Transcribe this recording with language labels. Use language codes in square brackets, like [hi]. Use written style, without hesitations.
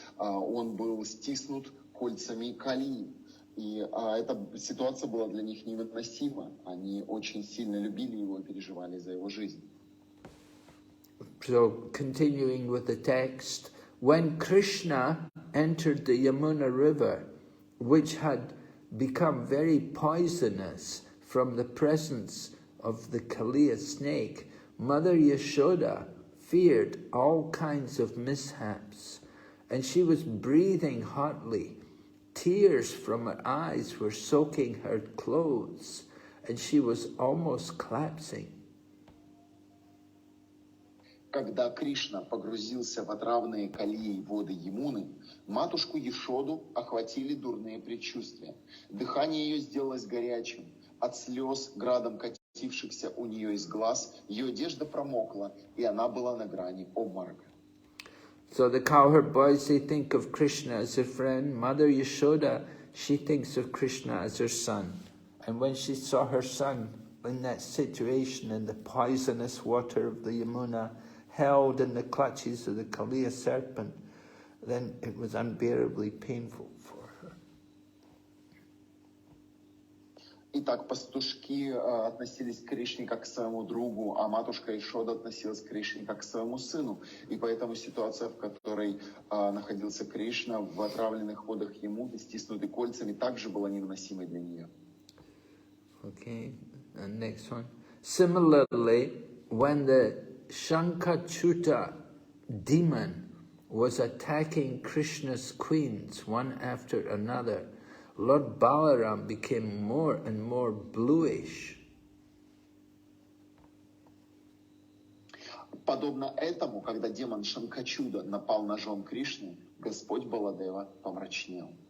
[ru] Он был стиснут кольцами Кали. И эта ситуация была для них невыносима. Они очень сильно любили его и переживали за его жизнь. [en] So, continuing with the text, when Krishna entered the Yamuna river, which had become very poisonous from the presence of the Kaliya snake, Mother Yashoda feared all kinds of mishaps, and she was breathing hotly. Tears from her eyes were soaking her clothes, and she was almost collapsing. [ru] Когда Кришна погрузился в отравные колеи воды Ямуны, матушку Ешоду охватили дурные предчувствия. Дыхание ее сделалось горячим. От слез, градом катившихся у нее из глаз, ее одежда промокла, и она была на грани обморока. [en] So the cowherd boys, they think of Krishna as their friend. Mother Yashoda, she thinks of Krishna as her son. And when she saw her son in that situation in the poisonous water of the Yamuna, held in the clutches of the Kaliya serpent, then it was unbearably painful for her. [ru] Итак, пастушки относились к Кришне как к своему другу, а матушка Ешода относилась к Кришне как к своему сыну. И поэтому ситуация, в которой находился Кришна в отравленных водах Ямуны, стиснутый кольцами, также была невыносимой для нее. [en] Okay, and next one. Similarly, when the Shankachuta demon was attacking Krishna's queens one after another, Lord Balaram became more and more bluish. [ru] Подобно этому, когда демон Шанкачуда напал на жен Кришны, Господь Баладева помрачнел.